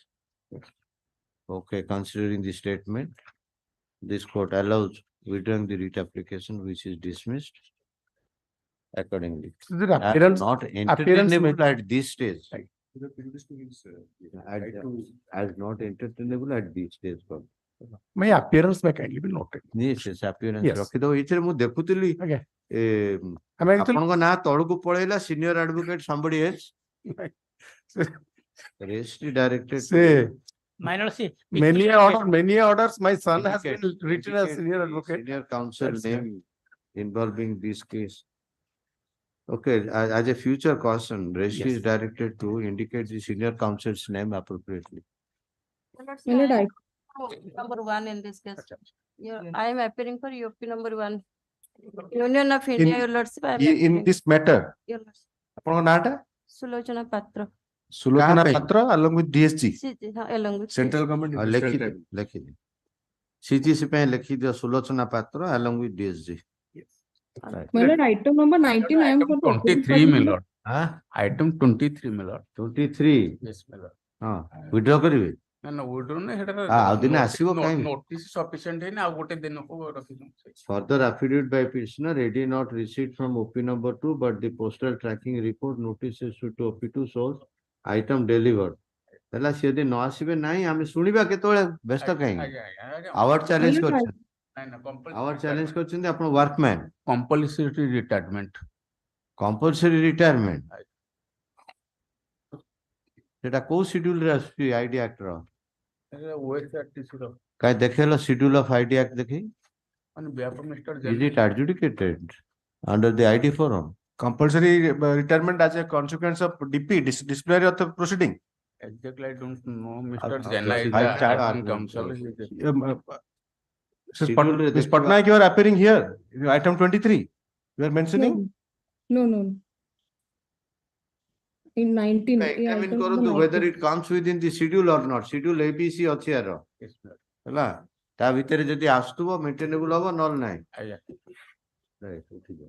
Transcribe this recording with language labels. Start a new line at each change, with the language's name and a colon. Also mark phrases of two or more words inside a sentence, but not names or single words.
English: Okay, considering the statement, this court allows withdrawing the writ application which is dismissed accordingly. So the As appearance, not appearance entertainable at this stage. Right. As not entertainable at this stage. my appearance may kindly be noted. Yes, yes, appearance Yes.
Odia: ରଖିଦବ ଏଇଥିରେ ମୁଁ ଦେଖୁଥିଲି
English: Okay.
Odia: ଏ ଆପଣଙ୍କ ନାଁ ତଳକୁ ପଳେଇଲା
English: senior advocate somebody else registry directed
Odia: ସେ
English: My lordship. Many orders, my son has been Indicate- written as indicate senior the advocate. Senior counsel That's name involving this case. Okay, as a future caution, registry is Yes. directed to indicate the senior counsel's name appropriately. My lord, I am number one in this case. I am appearing for UP number one. Union of India, your lordship. I am In appearing. this matter, Your lordship.
Odia: ଆପଣଙ୍କ ନାଁଟା Sulochana Patra. ସୁଲୋଚନା ପାଇଁ?
English: ପାତ୍ର along with DSG, Along with. Central Government.
Odia: ଲେଖିଦିଅ। CGC ପାଇଁ ଲେଖିଦିଅ ସୁଲୋଚନା ପାତ୍ର
English: along with DSG. My lord, item number 19, I am for the 23, my lord. Huh? Item 23, my lord. 23. Yes, my lord.
Odia: ହଁ, withdraw କରିବେ?
English: No, we don't know.
Odia: ଆଉ ଦିନେ ଆସିବ କାହିଁକି?
English: Notice sufficient
Odia: ହେଇନି ଆଉ ଗୋଟେ ଦିନକୁ ରଖିଛୁ।
English: Further affidavit by petitioner, ready not received from OP number 2, but the postal tracking report notice issued to OP2 shows item delivered.
Odia: ହେଲା ସିଏ ଯଦି ନ ଆସିବେ ନାହିଁ ଆମେ ଶୁଣିବା କେତେବେଳେ ବ୍ୟସ୍ତ କାହିଁକି?
English: award challenge
Odia: କରିଛନ୍ତି।
English: award challenge
Odia: କରିଛନ୍ତି ଆପଣ ୱାର୍କମ୍ୟାନ।
English: Compulsory retirement. compulsory retirement.
Odia: ସେଟା କୋଉ ସିଡ୍ୟୁଲରେ ଆସୁଛି
English: ID Act?
Odia: କାଇଁ ଦେଖେଇଲ
English: schedule of ID Act
Odia: ଦେଖେଇ?
English: Is it adjudicated under the ID forum? Compulsory retirement as a consequence of DP, disciplinary of the proceeding. Exactly, I don't know, Mr. I'll Jena is I'll the start acting arguing. counsel. Ms. Patnaik, you are appearing here, item 23. You are mentioning? No. In 19. Examine କରନ୍ତୁ whether it comes within the schedule or not. Schedule ABC
Odia: ଅଛି ୟାର। ହେଲା ତା ଭିତରେ ଯଦି ଆସୁଥିବ maintainable ହବ ନହେଲେ ନାହିଁ। Right, ଉଠିଯାଅ।